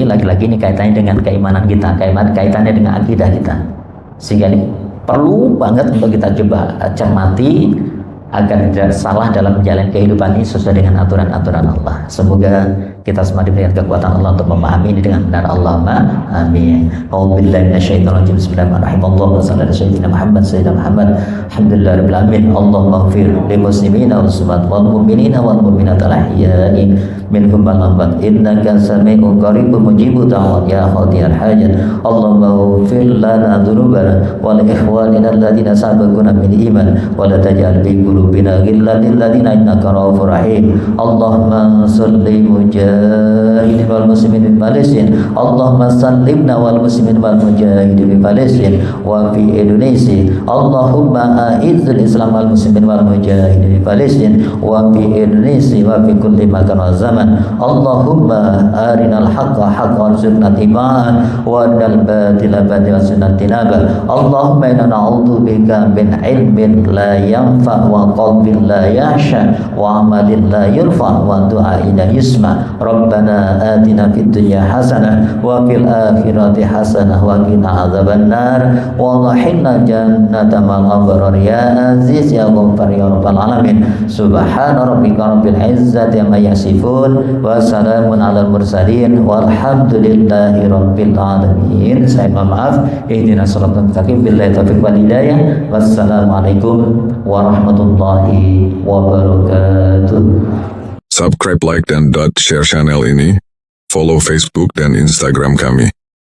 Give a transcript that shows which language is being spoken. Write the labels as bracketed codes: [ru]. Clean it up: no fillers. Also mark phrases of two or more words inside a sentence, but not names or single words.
[id] Lagi-lagi ini kaitannya dengan keimanan kita, kaitannya dengan akidah kita. Sehingga ini perlu banget untuk kita coba cermati agar tidak salah dalam menjalani kehidupan ini sesuai dengan aturan-aturan Allah. Semoga kita semua diberikan kekuatan Allah untuk memahami ini dengan benar. [ar] اللهم آمين. أعوذ بالله من الشيطان الرجيم. بسم الله الرحمن الرحيم. اللهم صل على سيدنا محمد الحمد لله رب العالمين. اللهم اغفر للمسلمين والمسلمات والمؤمنين والمؤمنات الأحياء منهم والأموات إنك سميع قريب مجيب الدعوات يا قاضي الحاجات. اللهم اغفر لنا ذنوبنا ولإخواننا الذين سبقونا بالإيمان ولا تجعل في قلوبنا غلا للذين إنك رؤوف رحيم. اللهم صل مجاهدين والمسلمين di Palestina. اللهم سلمنا والمسلمين والمجاهدين di Palestina وفي Indonesia. اللهم أعز الإسلام والمسلمين والمجاهدين di Palestina وفي Indonesia وفي كل مكان وزمان. اللهم أرنا الحق حقا وارزقنا اتباعه وأرنا الباطل باطلا وارزقنا اجتنابه. اللهم إنا نعوذ بك من علم لا ينفع وقلب لا يخشى وعمل لا يرفع ودعاء لا يسمع. ربنا آتنا في الدنيا حسنة وفي الآخرة حسنة وقنا عذاب النار وأدخلنا الجنة مع الأبرار يا عزيز يا غفار يا رب العالمين. سبحان ربك رب العزة عما يصفون وسلام على المرسلين والحمد لله رب العالمين. [id] Saya mohon maaf. [ar] اهدنا الصراط المستقيم. بالله التوفيق والهداية. والسلام عليكم ورحمة الله وبركاته. [en] Subscribe, like, [id] dan share channel ini. Follow Facebook dan Instagram kami.